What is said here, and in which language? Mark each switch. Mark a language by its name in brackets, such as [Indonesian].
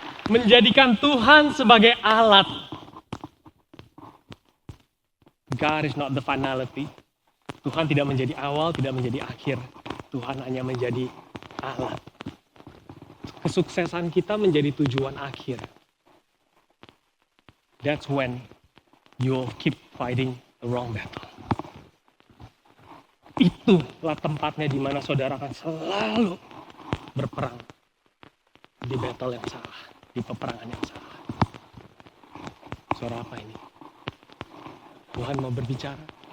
[Indonesian] Menjadikan Tuhan sebagai alat. [English] God is not the finality. [Indonesian] Tuhan tidak menjadi awal, tidak menjadi akhir. Tuhan hanya menjadi alat. Kesuksesan kita menjadi tujuan akhir. [English] That's when you'll keep fighting the wrong battle. [Indonesian] Itulah tempatnya di mana saudara akan selalu berperang di battle yang salah, di peperangan yang salah. Suara apa ini? Tuhan mau berbicara.